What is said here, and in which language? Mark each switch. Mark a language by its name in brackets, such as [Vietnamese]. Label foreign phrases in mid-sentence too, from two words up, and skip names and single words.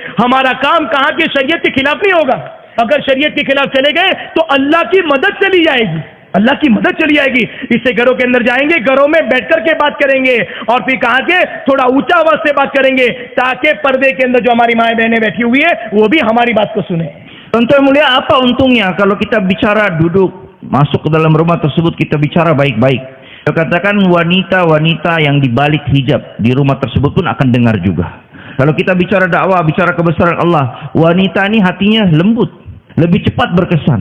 [Urdu] ہمارا کام کہاں کہ شریعت کے خلاف نہیں ہوگا، اگر شریعت کے خلاف چلے گئے تو اللہ کی مدد چلی جائے گی، اللہ کی مدد چلی جائے گی۔ اس سے گھروں کے اندر جائیں گے، گھروں میں بیٹھ کر کے بات کریں گے، اور پھر کہا کہ تھوڑا اونچا آواز سے بات کریں گے تاکہ پردے کے اندر جو ہماری مائیں بہنیں بیٹھی ہوئی ہے وہ بھی ہماری بات کو سنیں۔ [Indonesian] Tuan-tuan mulia, apa untungnya kalau kita bicara duduk masuk ke dalam rumah tersebut, kita bicara baik-baik? Saya katakan wanita-wanita yang di balik hijab di rumah tersebut pun akan dengar juga. Kalau kita bicara dakwah, bicara kebesaran Allah, wanita ini hatinya lembut, lebih cepat berkesan.